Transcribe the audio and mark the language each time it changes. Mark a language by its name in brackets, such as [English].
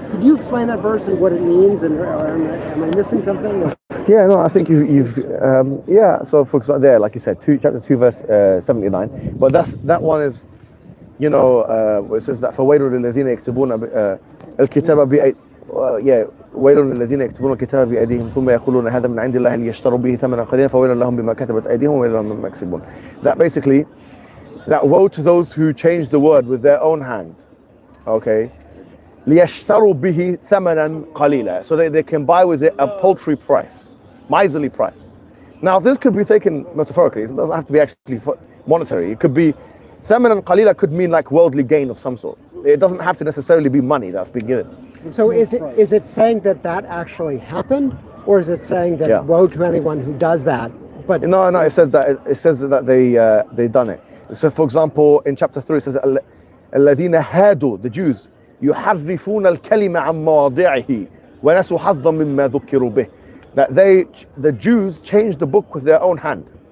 [English] Could you explain that verse and what it means, and or am I missing something? Yeah, no, I think you've So for example, there, like you said, chapter 2, verse 79. But that one is, where it says that [Arabic] فَوَيْلٌ لِلَّذِينَ يَكْتُبُونَ الْكِتَابَ ويل للذين يكتبون الكتاب بأيديهم ثم يقولون هذا من عند الله ليشتروا به ثمنا قليلا فويل لهم بما كتبت أيديهم وويل لهم مما يكسبون. [English] That basically, that woe to those who change the word with their own hand. Okay, [Arabic] ليشتروا به ثمنا قليلا, [English] so they can buy with it a paltry price, miserly price. Now this could be taken metaphorically. It doesn't have to be actually monetary. It could be [Arabic] ثمنا قليلا [English] could mean like worldly gain of some sort. It doesn't have to necessarily be money that's been given. So is it saying that actually happened, or is it saying that woe to anyone who does that? But no, it says that they done it. So for example, in chapter 3 it says [Arabic] الذين هادوا, [English] the Jews, [Arabic] يحرفون الكلمة عن مواضعه ونسوا حظا مما ذكروا به. [English] That the Jews changed the book with their own hand.